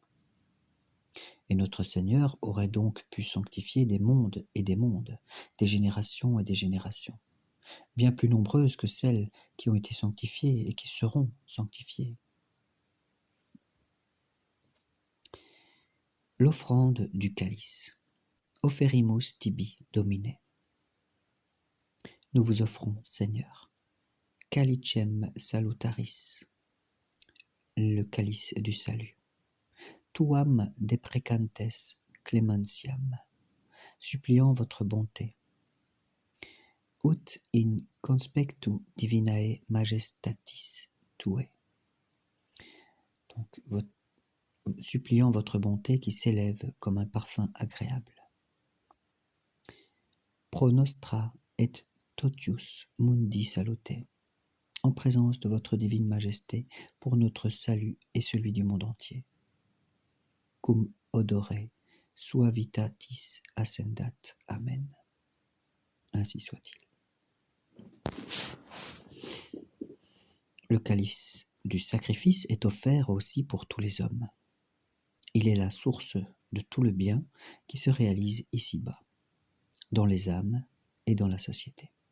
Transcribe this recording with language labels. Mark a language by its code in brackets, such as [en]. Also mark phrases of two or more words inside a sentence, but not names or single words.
[fr] Et notre Seigneur aurait donc pu sanctifier des mondes et des mondes, des générations et des générations, bien plus nombreuses que celles qui ont été sanctifiées et qui seront sanctifiées. L'offrande du calice. [la] Offerimus tibi, Domine. [fr] Nous vous offrons, Seigneur, [la] calicem salutaris, [fr] le calice du salut. [la] Tuam deprecantes clementiam, [fr] suppliant votre bonté. [la] Ut in conspectu divinae majestatis tuae. [fr] Donc, suppliant votre bonté qui s'élève comme un parfum agréable. [la] Pro nostra et totius mundi salute, [fr] en présence de votre divine majesté, pour notre salut et celui du monde entier. [la] Cum odore suavitatis ascendat. [fr] Amen. Ainsi soit-il. Le calice du sacrifice est offert aussi pour tous les hommes. Il est la source de tout le bien qui se réalise ici-bas, dans les âmes et dans la société.